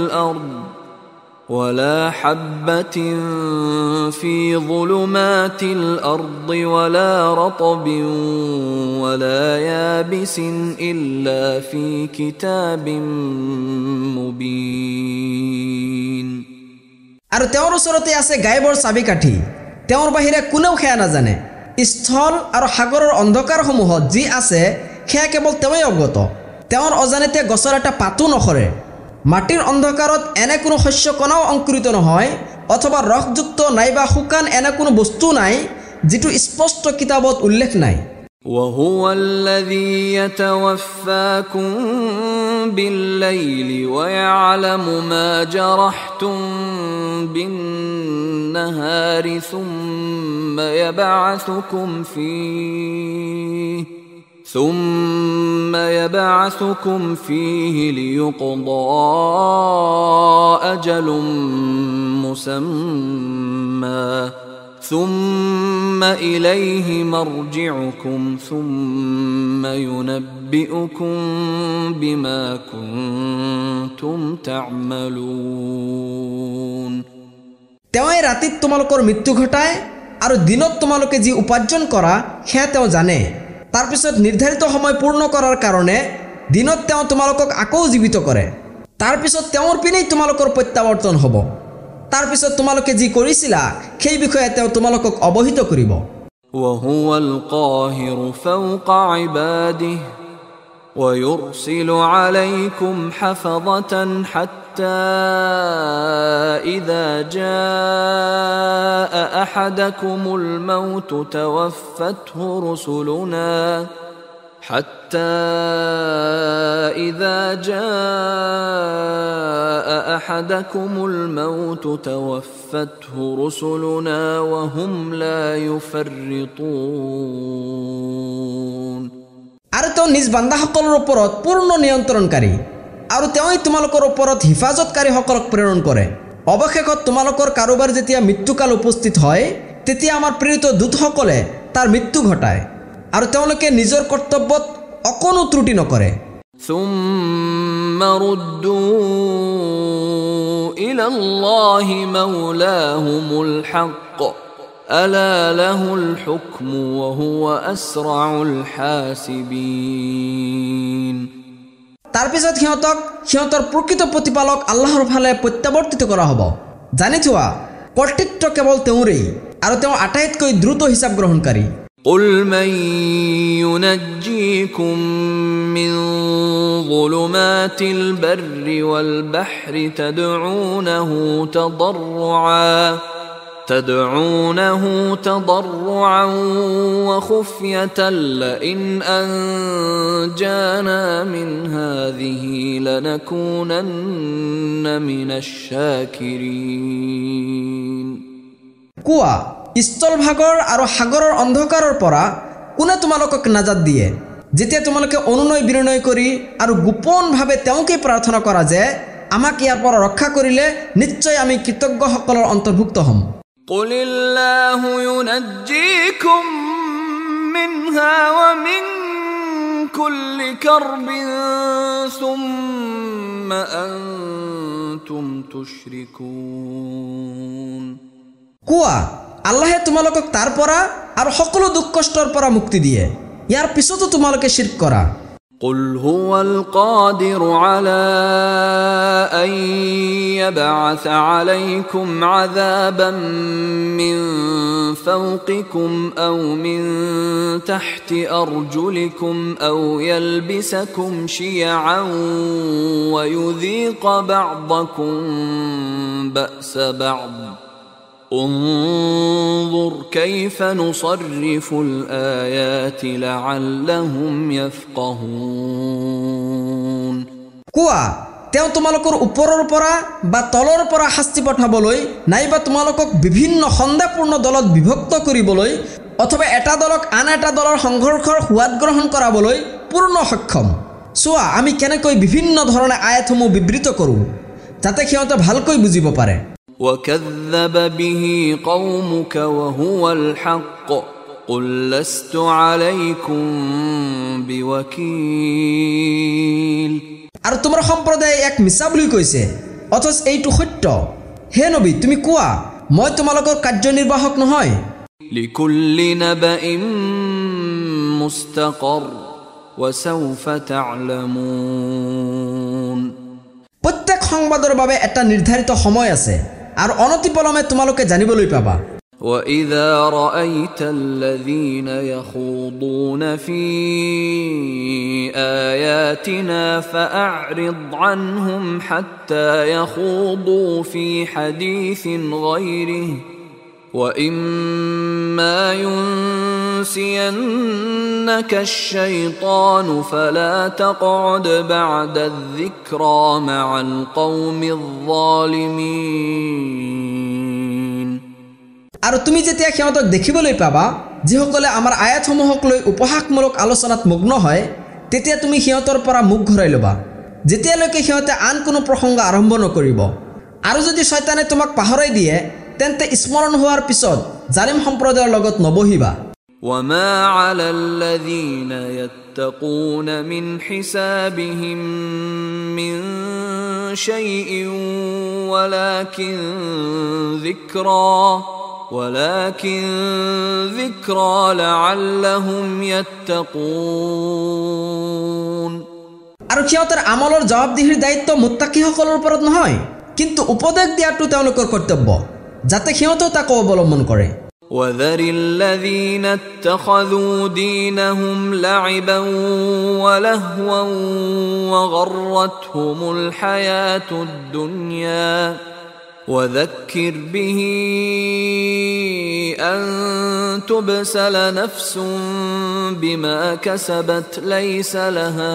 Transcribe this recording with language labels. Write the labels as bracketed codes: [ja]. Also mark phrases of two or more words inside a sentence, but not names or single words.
[ar] الأرض ولا رطب ولا يابس إلا في كتاب مبين। [as] আৰু তেওঁৰ ওচৰতে আছে গায়বৰ চাবিকাঠি, তেওঁৰ বাহিৰে কোনেও সেয়া নাজানে। স্থল আৰু সাগৰৰ অন্ধকাৰসমূহত যি আছে সেয়া কেৱল তেওঁই অৱগত। তেওঁৰ অজানিতে গছৰ এটা পাতো নসৰে, মাটিৰ অন্ধকাৰত এনে কোনো শস্য কণাও অংকুৰিত নহয়, অথবা ৰসযুক্ত নাইবা শুকান এনে কোনো বস্তু নাই যিটো স্পষ্ট কিতাপত উল্লেখ নাই। [ar] وهو الذي يتوفاكم بالليل ويعلم ما جرحتم بالنهار ثم يبعثكم فيه ليقضى أجل مسمى ثم إليه مرجعكم ثم ينبئكم بما كنتم تعملون। [as] তেওঁই ৰাতিত তোমালোকৰ মৃত্যু ঘটায় আৰু দিনত তোমালোকে যি উপাৰ্জন কৰা সেয়া তেওঁ জানে। তাৰ পিছত নিৰ্ধাৰিত সময় পূৰ্ণ কৰাৰ কাৰণে দিনত তেওঁ তোমালোকক আকৌ জীৱিত কৰে। তাৰ পিছত তেওঁৰ পিনেই তোমালোকৰ প্ৰত্যাৱৰ্তন হ'ব। তাৰ পিছত তোমালোকে যি কৰিছিলা সেই বিষয়ে তেওঁ তোমালোকক অৱহিত কৰিব। [ar] وهو القاهر فوق عباده ويرسل عليكم حفظة حتى إذا جاء أحدكم الموت توفته رسلنا وهم لا يفرطون। [as] আৰু তেওঁ নিজ বান্দাসকলৰ ওপৰত পূৰ্ণ নিয়ন্ত্ৰণকাৰী আৰু তেওঁই তোমালোকৰ ওপৰত হিফাজতকাৰীসকলক প্ৰেৰণ কৰে। অৱশেষত তোমালোকৰ কাৰোবাৰ যেতিয়া মৃত্যুকাল উপস্থিত হয় তেতিয়া আমাৰ প্ৰেৰিত দূতসকলে তাৰ মৃত্যু ঘটায় আৰু তেওঁলোকে নিজৰ কৰ্তব্যত অকণো ত্ৰুটি নকৰে। [ar] ثم ردوا إلى الله مولاهم الحق ألا له الحكم وهو أسرع الحاسبين। [as] তাৰ পিছত সিহঁতৰ প্ৰকৃত প্ৰতিপালক আল্লাহৰ ফালে প্ৰত্যাৱৰ্তিত কৰা হ'ব। জানি থোৱা কৰ্তৃত্ব কেৱল তেওঁৰেই আৰু তেওঁ আটাইতকৈ দ্ৰুত হিচাপ গ্ৰহণকাৰী। [ar] قل من ينجيكم من ظلمات البر والبحر تدعونه تضرعا وخفية لئن أنجانا من هذه لنكونن من الشاكرين। [as] কোৱা, স্থলভাগৰ আৰু সাগৰৰ অন্ধকাৰৰ পৰা কোনে তোমালোকক নাজাত দিয়ে যেতিয়া তোমালোকে অনুনয় বিনয় কৰি আৰু গোপনভাৱে তেওঁকে প্ৰাৰ্থনা কৰা যে আমাক ইয়াৰ পৰা ৰক্ষা কৰিলে নিশ্চয় আমি কৃতজ্ঞসকলৰ অন্তৰ্ভুক্ত হ'ম। [ar] قل الله ينجيكم منها ومن كل كرب ثم أنتم تشركون। [as] কোৱা, আল্লাহে তোমালোকক তাৰ পৰা আৰু সকলো দুখ কষ্টৰ পৰা মুক্তি দিয়ে, ইয়াৰ পিছতো তোমালোকে শিৰক কৰা। [ar] قل هو القادر على أن يبعث عليكم عذابا من فوقكم أو من تحت أرجلكم أو يلبسكم شيعا ويذيق بعضكم بأس بعض انظر كيف نصرف الآيات لعلهم يفقهون [as] কোৱা তেওঁ তোমালোকৰ ওপৰৰ পৰা বা তলৰ পৰা শাস্তি পঠাবলৈ নাইবা তোমালোকক বিভিন্ন সন্দেহপূৰ্ণ দলত বিভক্ত কৰিবলৈ অথবা এটা দলক আন এটা দলৰ সংঘৰ্ষৰ সোৱাদ গ্ৰহণ কৰাবলৈ পূৰ্ণ সক্ষম চোৱা আমি কেনেকৈ বিভিন্ন ধৰণে আয়াতসমূহ বিবৃত কৰোঁ যাতে সিহঁতে ভালকৈ বুজিব পাৰে [ar] وكذب به قومك وهو الحق قل لست عليكم بوكيل [as] আৰু তোমাৰ সম্প্ৰদায়ে এক মিছা বুলি কৈছে অথচ এইটো সত্য হে নবী তুমি কোৱা মই তোমালোকৰ কাৰ্যনিৰ্বাহক নহয় [ar] لكل نبأ مستقر وسوف تعلمون [as] প্ৰত্যেক সংবাদৰ বাবে এটা নিৰ্ধাৰিত সময় আছে আৰু অনতিপলমে তোমালোকে জানিবলৈ পাবা [ar] وإذا رأيت الذين يخوضون في آياتنا فأعرض عنهم حتى يخوضوا في حديث غيره وإما ينسينك الشيطان فلا تقعد بعد الذكرى مع القوم الظالمين [as] আৰু তুমি যেতিয়া সিহঁতক দেখিবলৈ পাবা যিসকলে আমাৰ আয়াতসমূহক লৈ উপহাসমূলক আলোচনাত মগ্ন হয় তেতিয়া তুমি সিহঁতৰ পৰা মুখ ঘূৰাই ল'বা যেতিয়ালৈকে সিহঁতে আন কোনো প্ৰসংগ আৰম্ভ নকৰিব আৰু যদি শয়তানে তোমাক পাহৰাই দিয়ে তেন্তে স্মৰণ হোৱাৰ পিছত জালিম সম্প্ৰদায়ৰ লগত নবহিবা [ar] وما على الذين يتقون من حسابهم من شيء ولكن ذكرى لعلهم يتقون [as] আৰু সিহঁতৰ আমলৰ জবাবদিহিৰ দায়িত্ব মুত্তাকিসকলৰ ওপৰত নহয় কিন্তু উপদেশ দিয়াটো তেওঁলোকৰ কৰ্তব্য যাতে সিহঁতেও তাক অৱলম্বন কৰে [ar] وذر الذين اتخذوا دينهم لعبا ولهوا وغرتهم الحياة الدنيا وذكر به أن تبسل نفس بما كسبت ليس لها